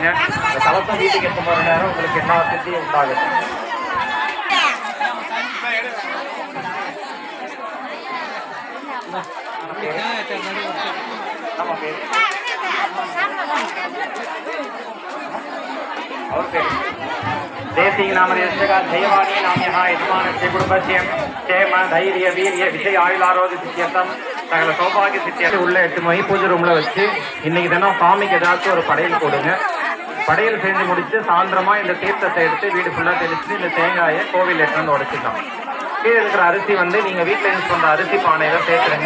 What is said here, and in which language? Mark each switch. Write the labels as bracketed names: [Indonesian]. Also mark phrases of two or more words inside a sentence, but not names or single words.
[Tamil] இந்த கலசம் வீட்டுக்கு எட்டு மணி நேரம் உங்களுக்கு என்ன வசதி உண்டாகுது. நம்ம பேர் அவர் பேர் [Sanskrit] देसी नाम दैवाणी नाम्यः यजमानस्य कुटुम्बस्य क्षेम धैर्य वीर्य विजय आयुरारोग्य सिद्ध्यर्थम [Tamil] சகல சௌபாகிய சித்தியாச்சு உள்ள 8 மணி பூஜை ரூம்ல வச்சு இன்னைக்கு தினம் சாமிக்கு ஏதாச்சும் ஒரு படையல் கொடுங்க. படையல் செஞ்சு முடிச்சு சாயந்தரமா இந்த தீர்த்தத்தை எடுத்து வீடு ஃபுல்லா தெளிச்சு இந்த தேங்காயை கோவில் எடுத்து உடைச்சிடலாம். கீழே இருக்கிற அரிசி வந்து நீங்க வீட்டுல யூஸ் பண்ற அரிசி பானையில சேர்த்துருங்க.